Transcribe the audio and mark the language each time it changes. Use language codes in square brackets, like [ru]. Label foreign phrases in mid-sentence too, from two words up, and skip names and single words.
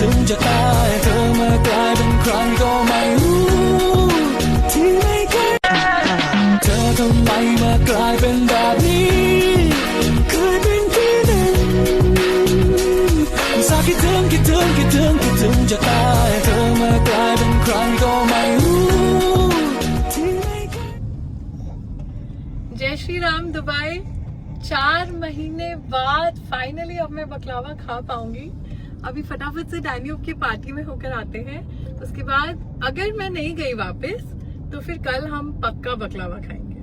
[th] จะตายเธอมากลายเป็นใครก็ไม่รู้ที่ไม่เคยเธอทำไมมากลายเป็นแบบนี้เคยเป็นที่หนึ่งสักคิดถึงคิดถึงคิดถึงคิดถึงจะตายเธอมากลายเป็นใครก็ไม่รู้ที่ไม่เคย [hi] जय श्री राम दुबई 4 महीने बाद फाइनली अब मैं बकलावा खा पाऊंगी। अभी फटाफट से डैनियों की पार्टी में होकर आते हैं, उसके बाद अगर मैं नहीं गई वापस तो फिर कल हम पक्का बकलावा खाएंगे।